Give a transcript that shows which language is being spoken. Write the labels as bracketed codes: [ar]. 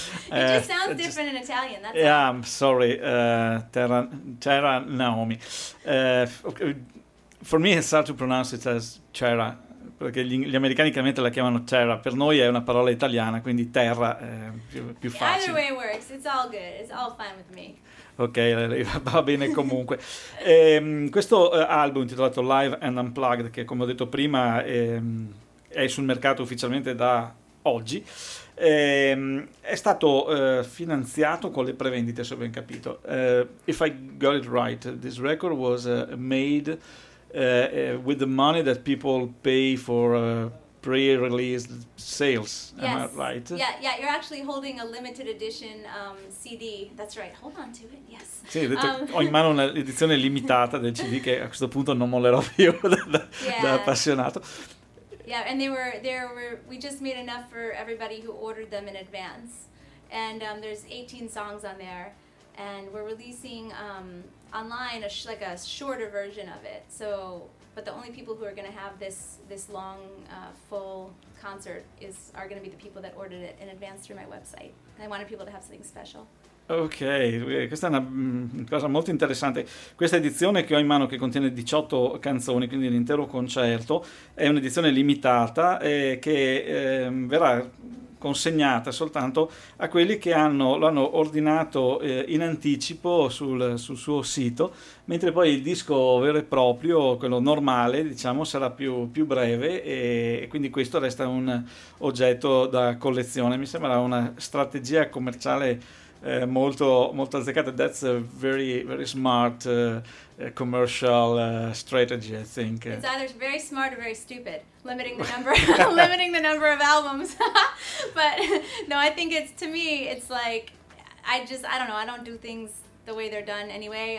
[en] It just sounds different in Italian. That's yeah, I'm sorry. Terra Naomi. Okay. For me it's hard to pronounce it as Terra, [it] perché gli americani chiaramente la chiamano Terra. Per noi è una parola italiana, quindi Terra è più facile. [en] Either way works, it's all good, it's all fine with me. [it] Ok, va bene comunque. Questo album intitolato Live and Unplugged, che come ho detto prima è sul mercato ufficialmente da oggi, è stato finanziato con le prevendite, se ho ben capito. [en] If I got it right, this record was made with the money that people pay for... pre-released sales, yes. Am I right? Yeah, you're actually holding a limited edition CD. That's right, hold on to it, yes. [it] Sì, ho, detto, ho in mano un'edizione limitata del CD che a questo punto non mollerò più da appassionato. [en] Yeah, and there were we just made enough for everybody who ordered them in advance. And there's 18 songs on there. And we're releasing online a shorter version of it, so... But the only people who are going to have this long, full concert are going to be the people that ordered it in advance through my website. I wanted people to have something special. [it] Ok, questa è una cosa molto interessante. Questa edizione che ho in mano, che contiene 18 canzoni, quindi l'intero concerto, è un'edizione limitata che verrà consegnata soltanto a quelli che l'hanno ordinato in anticipo sul suo sito, mentre poi il disco vero e proprio, quello normale, diciamo, sarà più breve e quindi questo resta un oggetto da collezione. Mi sembra una strategia commerciale molto, molto azzeccata. [en] That's a very, very smart commercial strategy, I think. It's either very smart or very stupid, limiting the number limiting the number of albums. But no, I think it's, to me, it's like, I don't know, I don't do things the way they're done anyway.